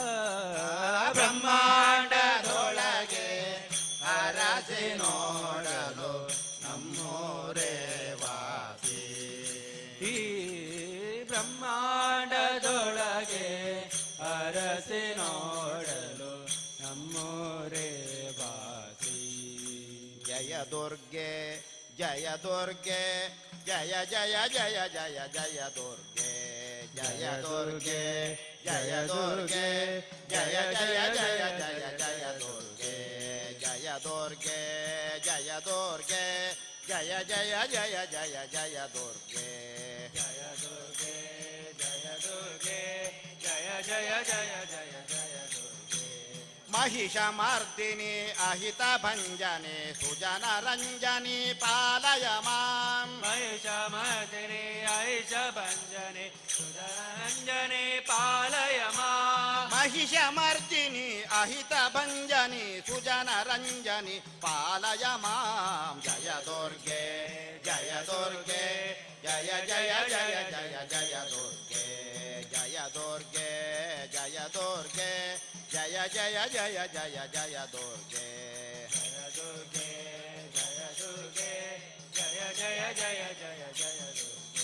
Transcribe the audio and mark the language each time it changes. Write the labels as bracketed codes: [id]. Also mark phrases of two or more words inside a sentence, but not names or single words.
[kn] ಬ್ರಹ್ಮಾಂಡದೊಳಗೆ ಅರಸಿ ನೋಡಲು ನಮ್ಮೋರೇ ವಾಸಿ. ಈ ಬ್ರಹ್ಮಾಂಡದೊಳಗೆ ಅರಸಿ ನೋಡಲು ನಮ್ಮೋರೇ ವಾಸಿ. [sa] ಜಯ ದುರ್ಗೆ ಜಯ ದುರ್ಗೆ ಜಯ ಜಯ ಜಯ ಜಯ ಜಯ ದುರ್ಗೆ, ಜಯ ದುರ್ಗೆ ಜಯ ದುರ್ಗೆ ಜಯ ಜಯ ಜಯ ಜಯ ಜಯ ದುರ್ಗೆ, ಜಯ ದುರ್ಗೆ ಜಯ ದುರ್ಗೆ ಜಯ ಜಯ ಜಯ ಜಯ ಜಯ ದುರ್ಗೆ, ಜಯ ದುರ್ಗೆ ಜಯ ದುರ್ಗೆ ಜಯ ಜಯ ಜಯ ಜಯ ಜಯ ದುರ್ಗೆ. महिष मर्दिनी अहित भंजनी सुजन रंजनी पालय मां, महिष मर्दिनी आयुष भंजने सुधरंजने पालय मां, महिष मर्दिनी अहित भंजनी सुजन रंजनी पालय मां. जय दुर्गे जय दुर्गे जय जय जय जय जय दुर्गे, जय दुर्गे जय दुर्गे जय जय जय जय जय दुर्गे, जय दुर्गे जय दुर्गे जय जय जय जय जय दुर्गे.